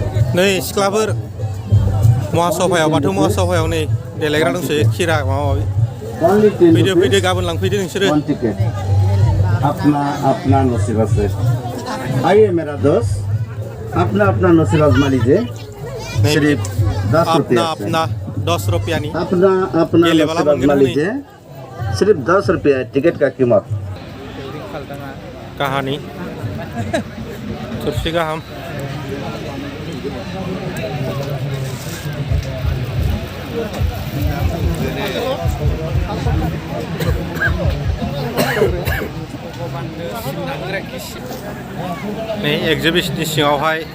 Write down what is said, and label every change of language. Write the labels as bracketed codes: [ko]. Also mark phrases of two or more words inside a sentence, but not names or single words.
[brx] नै सिख्लाफोर महासभायाव बाथौ महासभायाव नै देलायग्रा दंसोयो खिरा माबा माबि फैदो फैदो गाबोन लांफैदो नोंसोरो [hi] अपना अपना नसीब से आइए मेरा दोस्त अपना अपना नसीब आजमा लीजिए सिर्फ 10 रुपया अपना 10 रुपया नी अपना अपना नसीब आजमा लीजिए सिर्फ 10 रुपया टिकट का कीमत [brx] कहानी थोरसि गाहाम नै एक्जिबिशननि सिङावहाय